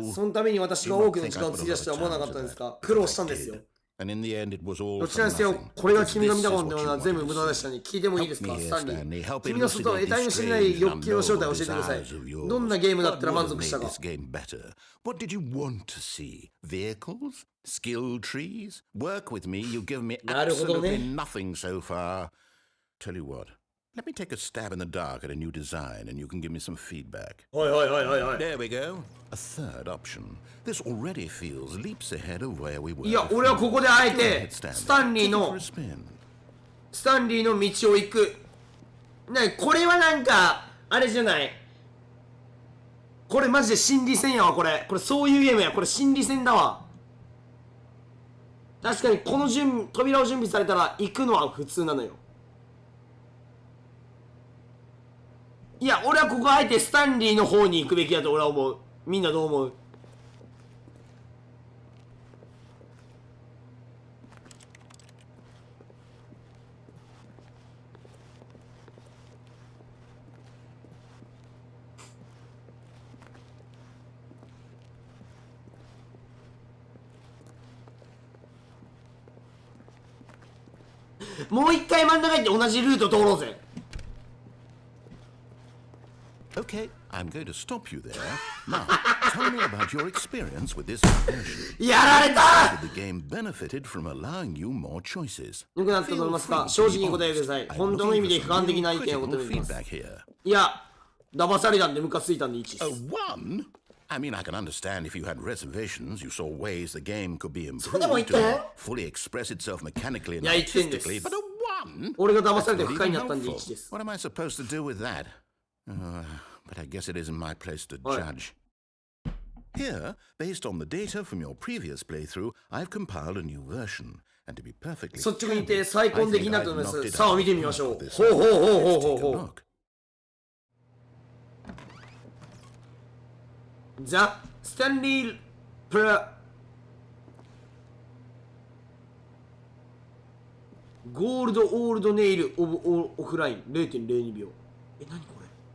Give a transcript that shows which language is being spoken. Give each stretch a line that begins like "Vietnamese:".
Japanese: そのために私が多くの時間を費やしては思わなかったんですか？苦労したんですよ。どちらにせよ、これが君が見たものでは全部無駄でしたね。聞いてもいいですか、スタンリー。君の外の得体の知れない欲求の正体を教えてください。どんなゲームだったら満足したか。
English: What did you want to see? Vehicles? Skill trees? Work with me, you've given me absolutely nothing so far. Tell you what, Let me take a stab in the dark at a new design and you can give me some feedback.
Japanese: はいはいはいはいはい。
English: There we go. A third option. This already feels leaps ahead of where we were.
Japanese: いや、俺はここであえてスタンリーの道を行く。ね、これはなんかあれじゃない。これマジで心理戦やわ。これそういうゲームや。これ心理戦だわ。確かにこの扉を準備されたら行くのは普通なのよ。いや、俺はここあえてスタンリーの方に行くべきだと俺は思う。みんなどう思う？もう一回真ん中行って同じルート通ろうぜ。
English: Okay, I'm going to stop you there. Now, tell me about your experience with this version.
Japanese: やられた！
English: The game benefited from allowing you more choices.
Japanese: 良くなったと思いますか？正直に答えてください。本当の意味で俯瞰的な意見を求めています。いや、騙されたんでムカついたんで1です。
English: One? I mean, I can understand if you had reservations, you saw ways the game could be improved to fully express itself mechanically and artistically, but a one?
Japanese: 俺が騙されて不快になったんで1です。
English: What am I supposed to do with that? But I guess it isn't my place to judge. Here, based on the data from your previous playthrough, I've compiled a new version. And to be perfectly
Japanese: 率直に言って再婚できなくなります。さあ見てみましょう。ほうほうほうほうほうほう。ザ・スタンリー・プラゴールド・オールド・ネイル・オブ・オフライン 0.02 秒。何これ？